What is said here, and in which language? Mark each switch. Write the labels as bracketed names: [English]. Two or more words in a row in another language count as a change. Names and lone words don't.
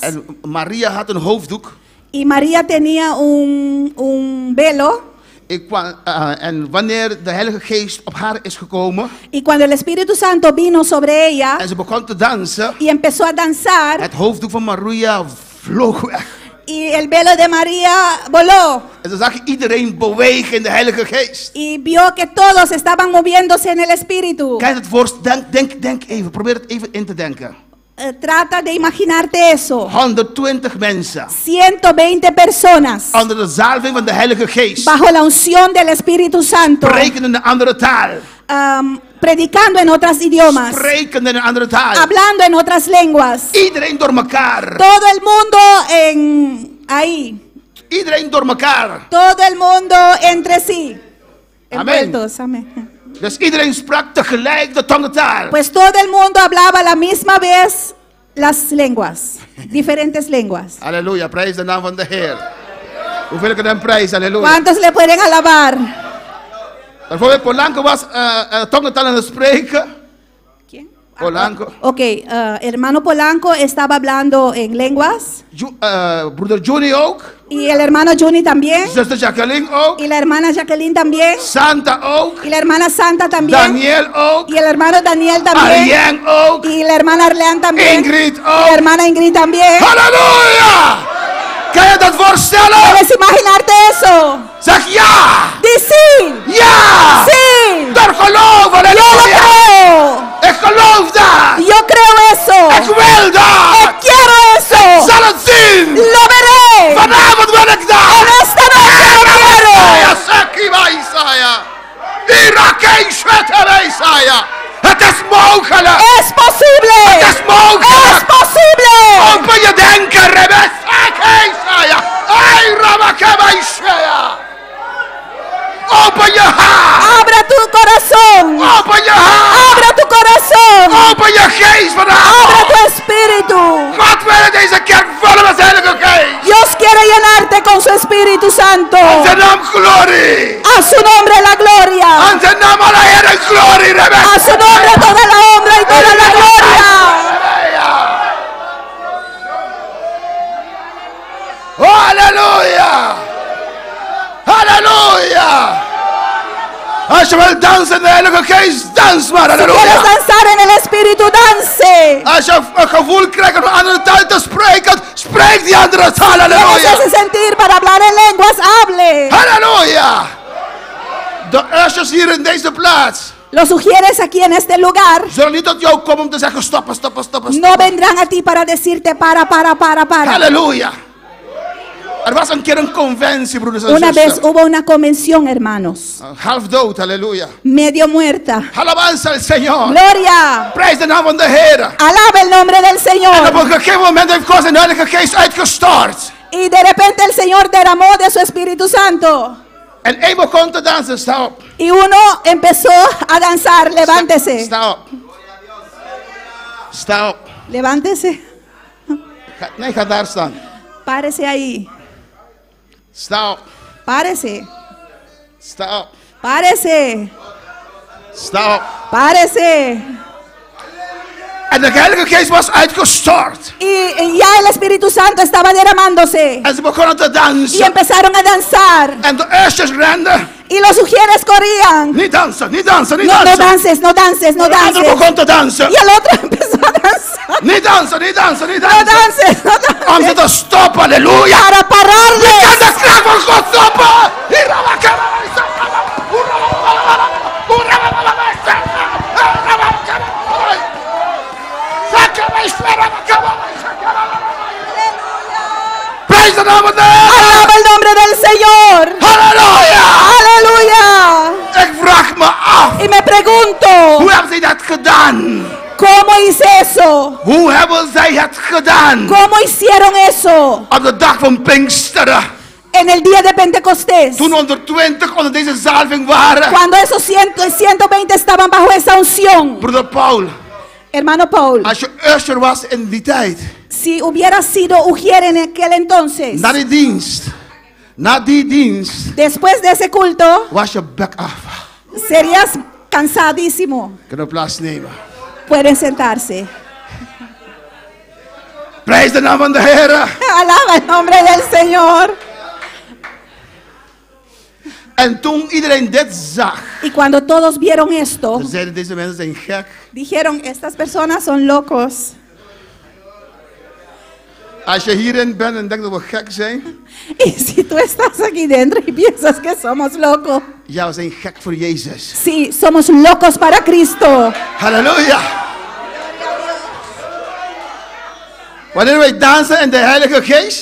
[Dutch] En Maria had een hoofddoek. [Spanish] Y María tenía un velo. [Dutch] En wanneer de Heilige Geest op haar is gekomen [Spanish] Y cuando el Espíritu Santo vino sobre ella [Dutch] en ze begon te dansen, [Spanish] y empezó a danzar, [Dutch] het hoofddoek van Maria vloog weg. [Spanish] y el velo de María voló. [Dutch] En ze zag iedereen bewegen in de Heilige Geest. [Spanish] Y vio que todos estaban moviéndose en el Espíritu. [Dutch] Kan je het voorstellen? Denk even, probeer het even in te denken. [Spanish] Trata de imaginarte eso. [Dutch] 120 mensen [Spanish] 120 personas [Dutch] onder de zalving van de Heilige Geest [Spanish] bajo la unción del Espíritu Santo, [Dutch] spreken in een andere taal. [Spanish] predicando en otros idiomas, [Dutch] Spreken in een andere taal. [Spanish] hablando en otras lenguas. [Dutch] Iedereen door elkaar. [Spanish] Todo el mundo ahí. [Dutch] Iedereen door elkaar. [Spanish] Todo el mundo entre sí. Amén. Envueltos, amén. [Dutch] Dus iedereen sprak tegelijk de tongentaal. [Spanish] Pues todo el mundo hablaba a la misma vez las lenguas, diferentes lenguas. [Dutch] Halleluja, prijs de naam van de Heer. Hoeveel kunnen hem prijzen, halleluja. [Spanish] ¿Cuántos le pueden alabar? [Dutch] Bijvoorbeeld Polanco was tongentaal aan het spreken. [Spanish] ¿Quién? Polanco. Ok, hermano Polanco estaba hablando en lenguas. [Dutch] Broeder Johnny ook. [Spanish] Y el hermano Johnny también. [Dutch] Zuster Jacqueline ook. [Spanish] Y la hermana Jacqueline también. [Dutch] Santa ook. [Spanish] Y la hermana Santa también. [Dutch] Daniel ook. [Spanish] Y el hermano Daniel también. [Dutch] Arjen ook. [Spanish] Y la hermana Arleán también. [Dutch] Ingrid [Spanish] Y la [Dutch] ook. [Spanish] hermana Ingrid también. [Dutch] Halleluja! Kan je dat voorstellen? [Spanish] ¿Puedes imaginarte eso? [Dutch] Zeg ja! [Spanish] Di sí. [Dutch] Ja! [Spanish] Sí. [Dutch] Door geloof, [Spanish] Yo lo [Dutch] halleluja! [Spanish] creo. [Dutch] Ik geloof dat! [Spanish] Yo creo eso. [Dutch] Ik wil dat! [Spanish] Quiero eso. [Dutch] Zal het zien! [Spanish] Lo veré. [Dutch] Vanavond wil ik dat! [Spanish] En esta noche lo quiero. [Dutch] Het is mogelijk! [Spanish] Es posible. [Dutch] Het is mogelijk! [Spanish] Es posible. [Dutch] Open je denken, Rebesaya! Ay, Ramakabaya! Open je hart! [Spanish] Abra tu corazón. [Dutch] Open je hart! [Spanish] Abra tu corazón. [Dutch] Open je geest [Spanish] Abra [Dutch] vanavond! [Spanish] tu espíritu. [Dutch] God wil deze kerk vullen met zijn Heilige Geest! [Spanish] Dios quiere llenarte con su Espíritu Santo. [Dutch] Aan zijn naam glorie! [Spanish] A su nombre la gloria. [Dutch] Aan zijn naam alle Heer en glorie, Rebesaya! [Spanish] A su nombre toda la honra y toda la gloria. [Dutch] Halleluja! Halleluja! Als je wil dansen in de Heilige Geest, dans maar. [Spanish] Si quieres [Dutch] Halleluja. [Spanish] danzar en el Espíritu, dance. [Dutch] Als je een gevoel krijgt om een andere taal te spreken, spreek die andere taal. [Spanish] Tienes [Dutch] Halleluja. [Spanish] ese sentir para hablar en lenguas, hable. [Dutch] Halleluja. De ushers hier in deze plaats [Spanish] Los ujieres aquí en este lugar [Dutch] zullen niet tot jou komen om te zeggen stoppen, stoppen, stoppen. [Spanish] no vendrán a ti para decirte para. [Dutch] Halleluja. Er was een keer een conventie, broeders en [Spanish] Una vez [Dutch] zusters. [Spanish] hubo una convención, hermanos, [Dutch] Half dood, halleluja. [Spanish] medio muerta. Alabanza al Señor. Gloria, [Dutch] Prijs de naam van de Heer. [Spanish] alaba el nombre del [Dutch] En op [Spanish] Señor. [Dutch] een gegeven moment heeft God zijn Heilige Geest uitgestort. [Spanish] Y de repente el Señor derramó de su Espíritu Santo. [Dutch] En één begon te dansen. Sta op. [Spanish] Y uno empezó a danzar. Levántese. [Dutch] Sta op. Sta op. [Spanish] Levántese. [Dutch] Nee, ga daar staan. [Spanish] Párese ahí. [Dutch] Sta op. [Spanish] Párese. [Dutch] Sta op. [Spanish] Párese. [Dutch] Sta op. [Spanish] Párese. [Dutch] En de Heilige Geest was uitgestort. [Spanish] Y ya el Espíritu Santo estaba derramándose. [Dutch] En ze begonnen te [Spanish] Y [Dutch] dansen. [Spanish] empezaron a danzar. [Dutch] En de ushers renden. [Spanish] Y los ujieres corrían. [Dutch] Niet dansen, niet dansen, niet [Spanish] No, no [Dutch] dansen. [Spanish] dances, no dances, no [Dutch] De andere [Spanish] dances. [Dutch] begon te dansen. [Spanish] Y el otro empezó a danzar. [Dutch] Niet dansen, niet dansen, niet [Spanish] No [Dutch] dansen. [Spanish] dances, no [Dutch] Om ze [Spanish] dances. [Dutch] te stoppen, halleluja. [Spanish] Para [Dutch] En [Spanish] pararles. [Dutch] de kracht van God stoppen. Prijs de naam van de Heer. [Spanish] Alaba el nombre del Señor. [Dutch] Halleluja. [Spanish] Aleluya. [Dutch] Ik vraag me af. [Spanish] Y me pregunto, [Dutch] Hoe hebben zij dat gedaan? [Spanish] ¿cómo hice eso? [Dutch] Hoe hebben zij het gedaan? [Spanish] ¿Cómo hicieron eso [Dutch] Op de dag van Pinksteren. [Spanish] en el día de Pentecostés? [Dutch] Toen 120 onder deze zalving waren. [Spanish] Cuando esos 120 estaban bajo esa unción. [Dutch] Broeder Paul, [Spanish] Hermano Paul, [Dutch] als je usher was in die tijd. [Spanish] si hubiera sido ujier en aquel entonces, [Dutch] Na die dienst, [Spanish] después de ese culto, [Dutch] was je bek af. [Spanish] serías cansadísimo. [Dutch] Kunnen we plaatsnemen. [Spanish] Pueden sentarse. [Dutch] Prijs de naam van de Heer. [Spanish] Alaba el nombre del Señor. [Dutch] En toen iedereen dit zag, [Spanish] Y cuando todos vieron esto, [Dutch] zeiden deze mensen zijn gek. [Spanish] dijeron, estas personas son locos. [Dutch] Als je hierin bent en denkt dat we gek zijn, [Spanish] Y si tú estás aquí dentro y piensas que somos locos, [Dutch] ja, we zijn gek voor Jezus. [Spanish] sí, somos locos para Cristo. [Dutch] Halleluja. Wanneer wij dansen in de Heilige Geest,